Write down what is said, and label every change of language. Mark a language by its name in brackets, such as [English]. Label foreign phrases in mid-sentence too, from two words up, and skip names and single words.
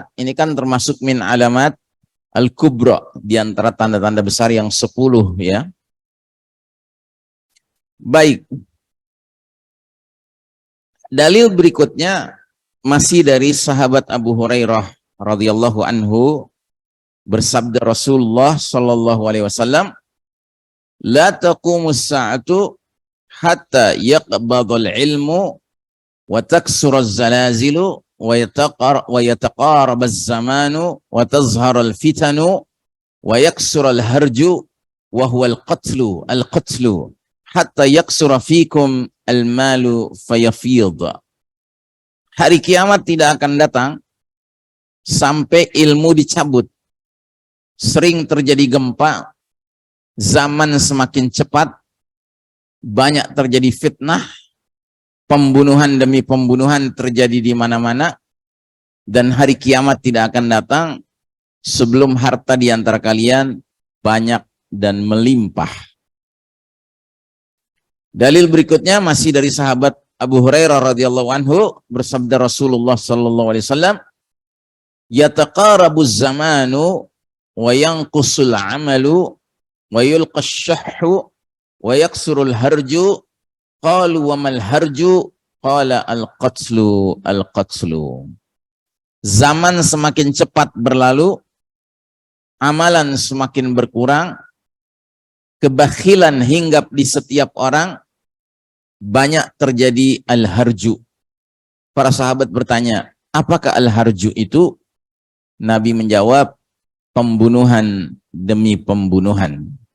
[Indonesian] Ini kan termasuk [Arabic] من العلامات الكبرى, [Indonesian] di antara tanda-tanda besar yang 10 ya. Baik. Dalil berikutnya masih dari sahabat Abu Hurairah [Arabic] رضي الله عنه, [Indonesian] bersabda [Arabic] رسول الله صلى الله عليه وسلم, لا تقوم الساعة حتى يقبض العلم وتكثر الزلازل ويتقارب الزمان وتظهر الفتن ويكثر الهرج وهو القتل حتى يكثر فيكم المال فيفيض. [Indonesian] Hari kiamat tidak akan datang sampai ilmu dicabut. sering terjadi gempa, zaman semakin cepat, banyak terjadi fitnah, pembunuhan demi pembunuhan terjadi di mana-mana, dan hari kiamat tidak akan datang sebelum harta di antara kalian banyak dan melimpah. Dalil berikutnya masih dari sahabat Abu Hurairah [Arabic] رضي الله عنه, [Indonesian] bersabda [Arabic] رسول الله صلى الله عليه وسلم, "يتقارب الزمان وينقص العمل ويلقى الشح ويكثر الهرج." قالوا وما الهرج؟ قال القتل القتل. [Indonesian] Zaman semakin cepat berlalu, amalan semakin berkurang, kebakhilan hinggap di setiap orang, banyak terjadi al-harju. Para sahabat bertanya, apakah al-harju itu? Nabi menjawab, pembunuhan demi pembunuhan.